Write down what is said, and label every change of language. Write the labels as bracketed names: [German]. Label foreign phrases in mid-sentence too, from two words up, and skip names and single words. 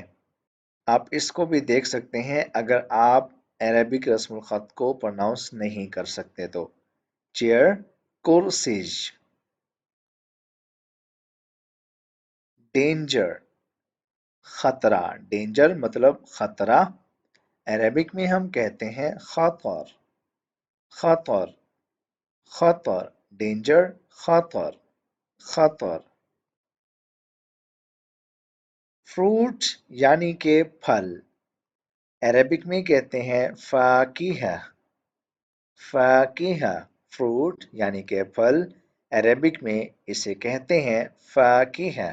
[Hindi] आप इसको भी देख सकते हैं अगर आप अरेबिक रस्मुल ख़त को प्रोनाउंस नहीं कर सकते तो। चेयर कुर्सिज। डेंजर खतरा। डेंजर मतलब खतरा। अरेबिक में हम कहते हैं खतर। [Arabic] خطر خطر. डेंजर خطر خطر. [Hindi] फ्रूट यानी के फल। अरेबिक में कहते हैं फाकीहा। फाकीहा फ्रूट यानी के फल। अरेबिक में इसे कहते हैं फाकीहा।